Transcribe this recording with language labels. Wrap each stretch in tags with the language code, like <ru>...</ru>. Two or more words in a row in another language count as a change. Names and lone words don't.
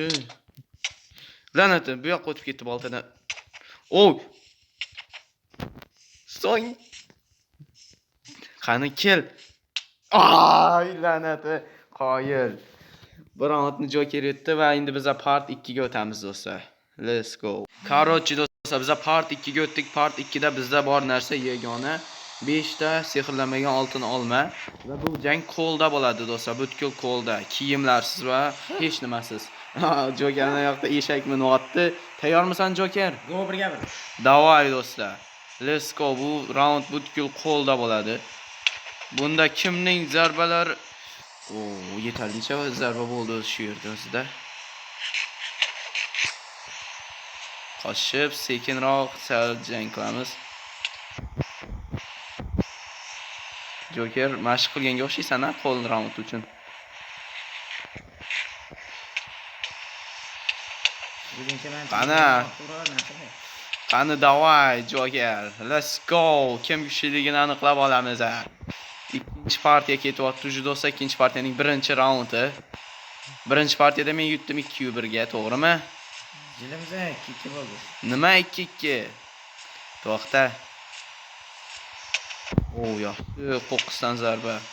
<uz>Lanati, bu yoqqa o'tib ketdi boltadan. So'ng qani kel. Ay lanati, qoyil. Bir raundni Joker yutdi va endi biz part 2 ga o'tamiz do'stlar.</uz> <en>Let's go.</en> <uz>Короче do'stlar, biz part 2 ga o'tdik. Part 2 da bizda bor narsa yagona 5 ta sehrlanmagan oltin olma va bu jang qo'lda bo'ladi do'stlar, butkul qo'lda. Kiyimlarsiz va hech nimasiz. Jokerning yoqda eshakmi otdi. Tayyormisan Joker? Go birga bir. Davay do'stlar.</uz> <en>Let's go.</en> <uz>Bu raund butkul qo'lda bo'ladi. Bunda kimning zarbalari yetarlicha zarba bo'ldi shu yerda o'zida. Qochib, sekinroq sal jang qilamiz. Joker mashq qilganga o'xshaysan-a qo'l raund uchun. Qani davay Joker.</uz> <en>Let's go.</en> <uz>Kim kuchliligini aniqlab olamiz. Ikkinchi partiya ketyapti do'stlar, ikkinchi partiyaning birinchi raundi. Birinchi partiyada men yutdim 2-1 ga, to'g'rimi? Jilimizda 2-2 bo'ldi. Nima 2-2? To'xta. Yaxshi, qo'qqisdan zarba.</uz>